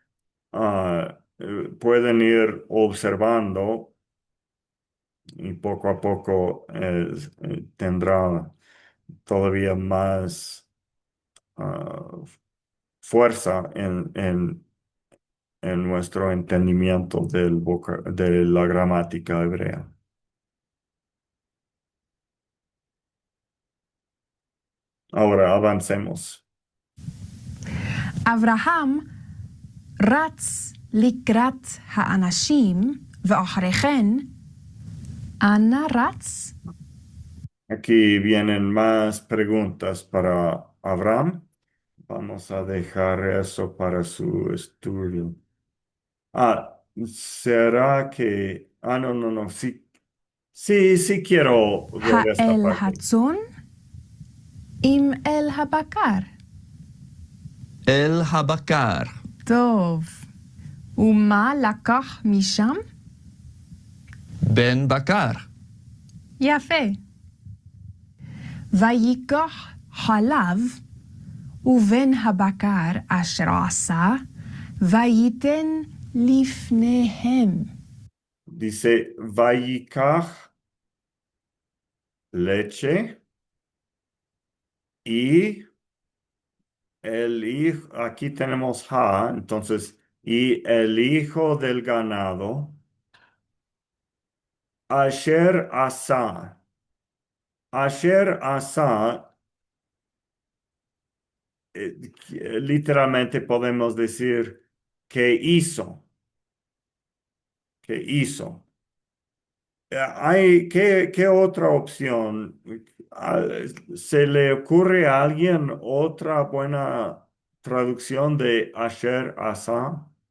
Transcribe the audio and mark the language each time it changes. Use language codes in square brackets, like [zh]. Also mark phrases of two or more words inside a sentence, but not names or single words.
[es] pueden ir observando y poco a poco tendrá todavía más fuerza en nuestro entendimiento de la gramática hebrea. Ahora avancemos. [he] אברהם רץ לקראת האנשים, ואחרי כן, אנה רץ? [es] Aquí vienen más preguntas para Abraham. Vamos a dejar eso para su estudio. ¿Será que... no, no, no. Sí, sí, sí quiero ver esta האל parte. [he] הצאן? אם אל הבקר. אל הבקר. טוב. ומה לקח משם? בן בקר. יפה. ויקח חלב, ובן הבקר אשר עשה, וייתן לפניהם. [es] Dice, Vayikach leche y el hijo, aquí tenemos ha, entonces, y el hijo del ganado, [he] אשר עשה. אשר עשה, [es] literalmente podemos decir que hizo, que hizo. ¿Qué otra opción? Ah, ¿Se le ocurre a alguien otra buena traducción de [he] אשר עשה?